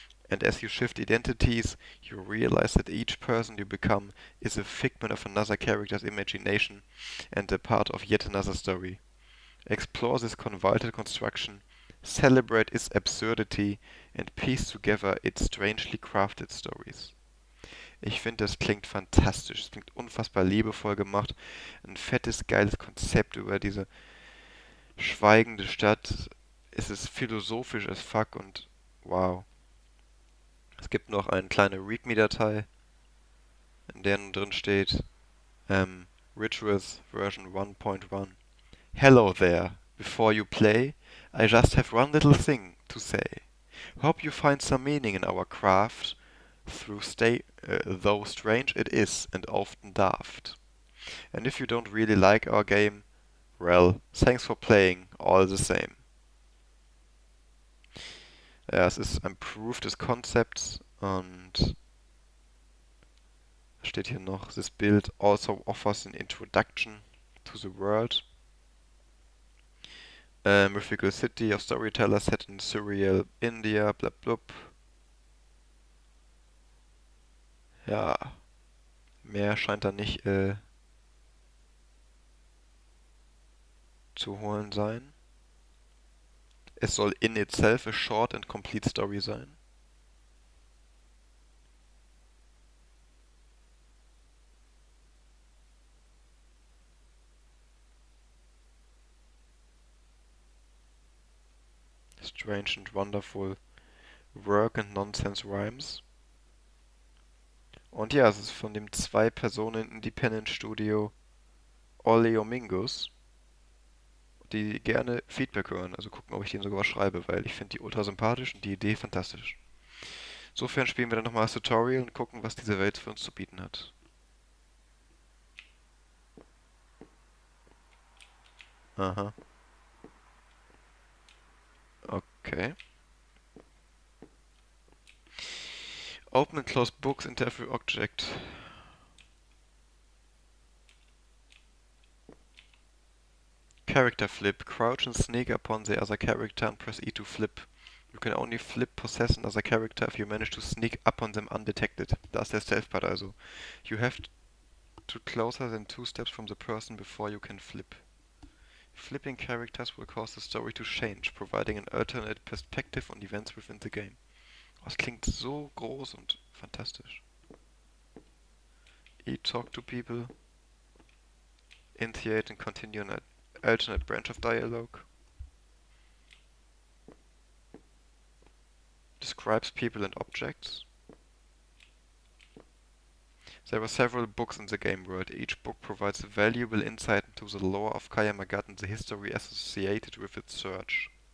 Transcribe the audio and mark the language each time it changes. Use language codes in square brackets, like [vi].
[en] And as you shift identities, you realize that each person you become is a figment of another character's imagination and a part of yet another story. Explore this convoluted construction, celebrate its absurdity and piece together its strangely crafted stories. [de] Ich finde, das klingt fantastisch. Es klingt unfassbar liebevoll gemacht. Ein fettes, geiles Konzept über diese schweigende Stadt. Es ist philosophisch [en] as fuck [de] und wow. Es gibt noch eine kleine README-Datei, in der nun drin steht Rituals Version 1.1. [en] Hello there. Before you play, I just have one little thing to say. Hope you find some meaning in our craft, though strange it is and often daft. And if you don't really like our game, well, thanks for playing all the same. [de] Ja, es ist ein Proof des Konzepts und steht hier noch, [en] this build also offers an introduction to the world. Mythical city of storytellers set in surreal India, blub blub. [de] Ja, mehr scheint da nicht zu holen sein. Es soll [en] in itself a short and complete story [de] sein. [en] Strange and wonderful work and nonsense rhymes. [de] Und ja, es ist von dem 2-Personen-Independent-Studio Oleomingus, die gerne Feedback hören. Also gucken, ob ich denen sogar was schreibe, weil ich finde die ultra sympathisch und die Idee fantastisch. Insofern spielen wir dann nochmal das Tutorial und gucken, was diese Welt für uns zu bieten hat. Aha. Okay. [en] Open and close books into every object. Character flip. Crouch and sneak upon the other character and press E to flip. You can only flip, possess another character if you manage to sneak up on them undetected. [de] Da ist der Stealth-Part also. [en] You have to closer than 2 steps from the person before you can flip. Flipping characters will cause the story to change, providing an alternate perspective on events within the game. [de] Das klingt so groß und fantastisch. [en] Talk to people. Initiate and continue an alternate branch of dialogue. Describes people and objects. There are several books in the game world. Each book provides valuable insight into the lore of Kayamagat and the history associated with its search.